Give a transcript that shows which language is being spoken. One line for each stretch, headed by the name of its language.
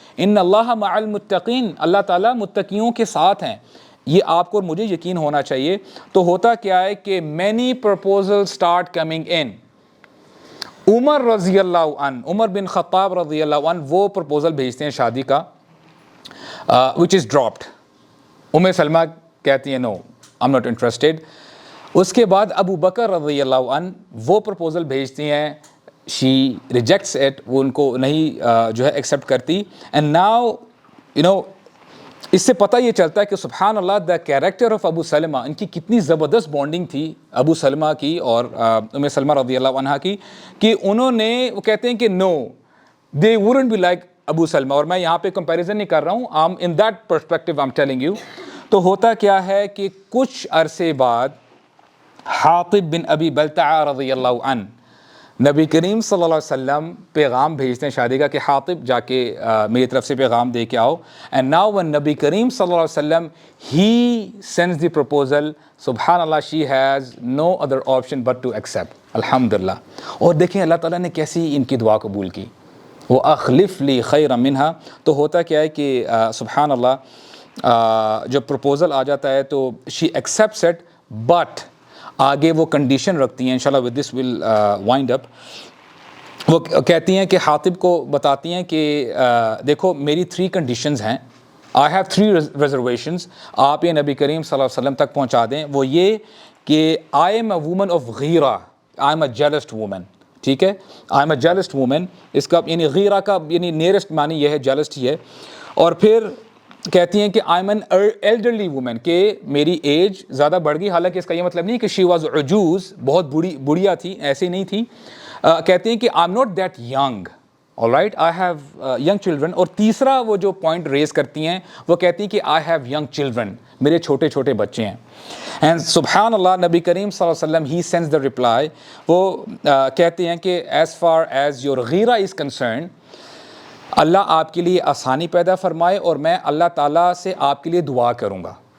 Arabic: ان اللہ مع المتقین،
Urdu: اللہ تعالیٰ متقیوں کے ساتھ ہیں. یہ آپ کو اور مجھے یقین ہونا چاہیے. تو ہوتا کیا ہے کہ
English: Many proposal start coming in.
Urdu: عمر رضی اللہ عنہ، عمر بن خطاب رضی اللہ عنہ وہ پرپوزل بھیجتے ہیں شادی کا،
English: which is dropped. سلمہ کہتی ہیں no I'm not interested.
Urdu: اس کے بعد ابو بکر رضی اللہ عنہ وہ پرپوزل بھیجتی ہیں،
English: she rejects it،
Urdu: وہ ان کو نہیں جو ہے ایکسیپٹ کرتی.
English: and now you know
Urdu: اس سے پتہ یہ چلتا ہے کہ سبحان اللہ
English: the character of
Urdu: ابو سلمہ، ان کی کتنی زبردست بانڈنگ تھی ابو سلمہ کی اور سلمہ رضی اللہ عنہا کی، کہ انہوں نے، وہ کہتے ہیں کہ
English: no they wouldn't be like
Urdu: ابو سلمہ. اور میں یہاں پہ کمپیریزن نہیں کر رہا ہوں،
English: in that perspective I'm telling you.
Urdu: تو ہوتا کیا ہے کہ کچھ عرصے بعد حاطب بن ابی بلتعہ رضی اللہ عنہ، نبی کریم صلی اللہ علیہ وسلم پیغام بھیجتے ہیں شادی کا کہ حاطب جا کے میری طرف سے پیغام دے کے آؤ.
English: And now when نبی کریم صلی اللہ علیہ وسلم he sends the proposal، سبحان اللہ she has no other option but to accept.
Arabic: الحمدللہ.
Urdu: اور دیکھیں اللہ تعالیٰ نے کیسی ان کی دعا قبول کی، وہ
Arabic: اخلف لی خیرا منہا.
Urdu: تو ہوتا کیا ہے کہ سبحان اللہ جب پروپوزل آ جاتا ہے تو
English: she accepts it, but
Urdu: آگے وہ کنڈیشن رکھتی ہیں.
English: انشاءاللہ with this will wind up.
Urdu: وہ کہتی ہیں کہ حاطب کو بتاتی ہیں کہ دیکھو میری 3 کنڈیشنز ہیں،
English: I have 3 reservations,
Urdu: آپ یہ نبی کریم صلی اللہ علیہ وسلم تک پہنچا دیں.
English: وہ یہ کہ I am a woman of غیرہ، I am a jealous woman.
Urdu: ٹھیک ہے،
English: I am a jealous woman,
Urdu: اس کا یعنی غیرہ کا یعنی نیئرسٹ معنی یہ ہے، جیلسٹ ہی ہے. اور پھر کہتی ہیں کہ
English: I am an elderly woman,
Urdu: کہ میری ایج زیادہ بڑھ گئی. حالانکہ اس کا یہ مطلب نہیں کہ
English: she was
Urdu: عجوز، بہت بڑھیا تھی، ایسے نہیں تھی. کہتے ہیں کہ
English: I am not that young, alright, I have young children.
Urdu: اور تیسرا وہ جو پوائنٹ ریز کرتی ہیں وہ کہتی ہیں کہ
English: I have young children,
Urdu: میرے چھوٹے چھوٹے بچے ہیں. اینڈ سبحان اللہ, نبی کریم صلی اللہ علیہ وسلم
English: he sends the reply,
Urdu: وہ کہتے ہیں کہ
English: as far as your غیرہ is concerned,
Urdu: اللہ آپ کے لیے آسانی پیدا فرمائے اور میں اللہ تعالیٰ سے آپ کے لیے دعا کروں گا.